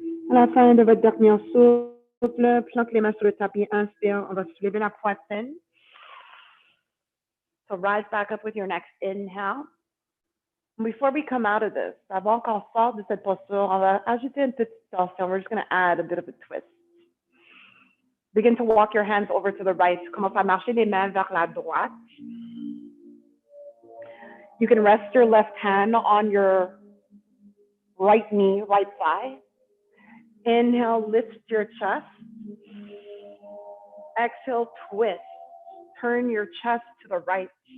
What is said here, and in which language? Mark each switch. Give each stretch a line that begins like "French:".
French: À la fin de votre dernier souffle, planque les mains sur le tapis, inspire, on va soulever la poitrine.
English: So rise back up with your next inhale. Before we come out of this,
French: avant qu'on sorte de cette posture, on va ajouter une petite tension.
English: We're just going to add a bit of a twist. Begin to walk your hands over to the right.
French: Commence à marcher les mains vers la droite.
English: You can rest your left hand on your right knee, right thigh. Inhale, lift your chest. Exhale, twist. Turn your chest to the right.